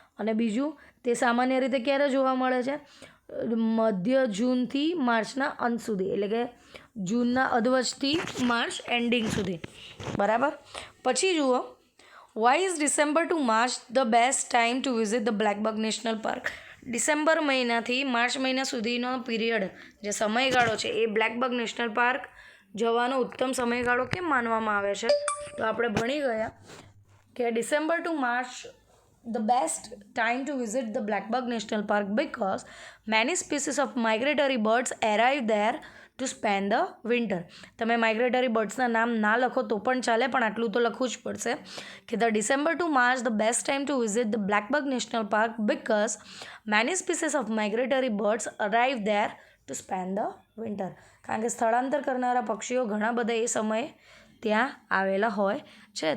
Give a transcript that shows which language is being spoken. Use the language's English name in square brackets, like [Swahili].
[Gujarati] અને બીજું તે સામાન્ય રીતે ક્યારે જોવા મળે છે? મધ્ય જૂનથી માર્ચના અંત સુધી, એટલે કે જૂનના અધવચથી માર્ચ એન્ડિંગ સુધી. બરાબર. પછી જુઓ, [English] Why is December to March the best time to visit the Blackbuck National Park? [Gujarati] December મહિનાથી માર્ચ મહિના સુધીનો પીરિયડ, જે સમયગાળો છે, એ બ્લેકબક નેશનલ પાર્ક જવાનો ઉત્તમ સમયગાળો કેમ માનવામાં આવે છે? તો આપણે ભણી ગયા કે [English] December to March the best time to visit the Blackbuck National Park because many species of migratory birds arrive there to spend the winter. [Gujarati] તમે માઇગ્રેટરી બર્ડ્સના નામ ના લખો તો પણ ચાલે, પણ આટલું તો લખવું જ પડશે કે [English] The December to March the best time to visit the Blackbuck National Park because many species of migratory birds arrive there to spend the winter. [Gujarati] કારણ કે સ્થળાંતર કરનારા પક્ષીઓ ઘણા બધા એ સમયે ત્યાં આવેલા હોય છે.